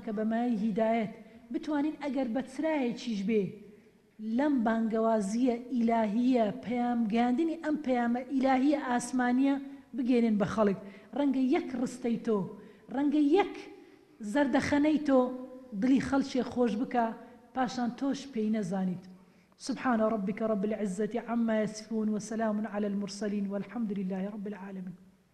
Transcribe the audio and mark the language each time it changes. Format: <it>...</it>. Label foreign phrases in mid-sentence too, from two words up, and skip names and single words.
<ckb>کە بەمای هیدایەت بتوانین ئەگەر بە چرایەکیش بێ لەم بانگەوازیە ئیلاهیە پەیامگەاندنی ئەم پەیامە ئیلاهیە ئاسمانیە بگێنن بە خەڵک ڕەنگە یەک ڕستەی تۆ ڕەنگە یەک زەردەخەنەی تۆ دڵی خەڵکێ خۆش بکە پاشان تۆش پێی نەزانیت</ckb> <ar>سبحان ربك رب العزة عما يصفون وسلام على المرسلين والحمد لله رب العالمين</ar>